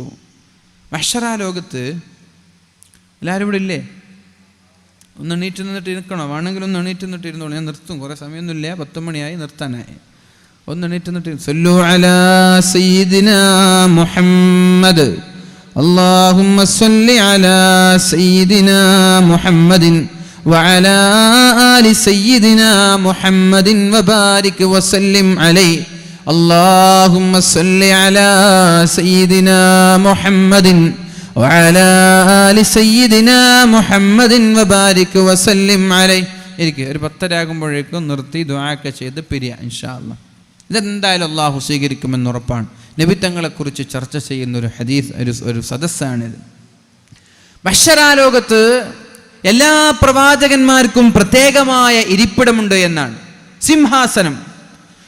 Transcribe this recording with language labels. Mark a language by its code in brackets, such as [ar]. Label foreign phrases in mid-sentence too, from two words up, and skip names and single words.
[ml] മഹ്ശറാ ലോകത്ത് എല്ലാവരും ഇവിടെ ഇല്ലേ? ഒന്ന് എണീറ്റ് നിന്നിട്ട് ഇരിക്കണോ? വേണമെങ്കിൽ ഒന്ന് എണീറ്റ് നിന്നിട്ട് ഇരുന്നോളൂ, ഞാൻ നിർത്തും, കുറേ സമയമൊന്നുമില്ല, 10 മണിയായി, നിർത്താനായി. ഒന്ന് എണീറ്റ് നിന്നിട്ട് [ar] صلوا على سيدنا محمد, اللهم صل على سيدنا محمد وعلى آل سيدنا محمد وبارك وسلم عليه. اللهم صل على سيدنا محمد وعلى آل سيدنا محمد وبارك وسلم عليه. [ml] ഒരു 10 ആകുമ്പോഴേക്കും നിർത്തി ദുആക്കെ ചെയ്ത് പിരിയ [ar] إن شاء الله. [ml] ഇതെന്തായാലും അള്ളാഹു സ്വീകരിക്കുമെന്ന് ഉറപ്പാണ്. നബി തങ്ങളെക്കുറിച്ച് ചർച്ച ചെയ്യുന്ന ഒരു ഹദീസ്, ഒരു സദസ്സാണിത്. മഹ്ശറാ ലോകത്ത് എല്ലാ പ്രവാചകന്മാർക്കും പ്രത്യേകമായ ഇരിപ്പിടമുണ്ട് എന്നാണ്, സിംഹാസനം.